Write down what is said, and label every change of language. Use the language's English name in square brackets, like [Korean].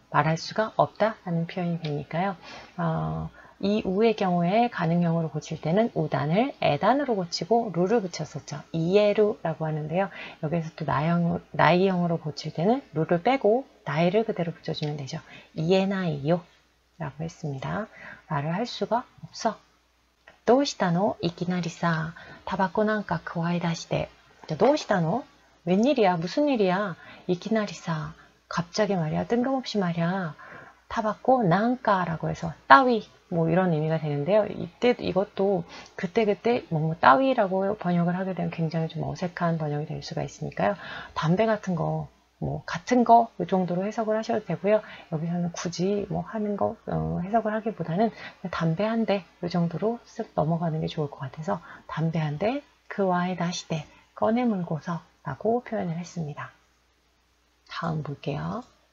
[Korean] 말할 수가 없다 하는 표현이 되니까요. 이우의 경우에 가능형으로 고칠 때는 우단을 에단으로 고치고 루를 붙였었죠. 이에루라고 하는데요. 여기서 또 나이형으로 고칠 때는 루를 빼고 나이를 그대로 붙여주면 되죠. 이에나이요 라고 했습니다. 말을 할 수가 없어. [Japanese] どうしたの? いきなりさ、タバコなんかくわえ出して。どうしたの? [Korean] 웬일이야? 무슨 일이야? [Japanese] いきなりさ, [Korean] 갑자기 말이야. 뜬금없이 말이야. 타바코 난까라고 해서 따위 뭐 이런 의미가 되는데요. 이것도 그때그때 뭐 따위라고 번역을 하게 되면 굉장히 좀 어색한 번역이 될 수가 있으니까요. 담배 같은 거 뭐 같은 거 이 정도로 해석을 하셔도 되고요. 여기서는 굳이 뭐 하는 거 해석을 하기보다는 담배 한 대 이 정도로 쓱 넘어가는 게 좋을 것 같아서 담배 한 대 그와의 다시대 꺼내물고서 라고 표현을 했습니다. 다음 볼게요.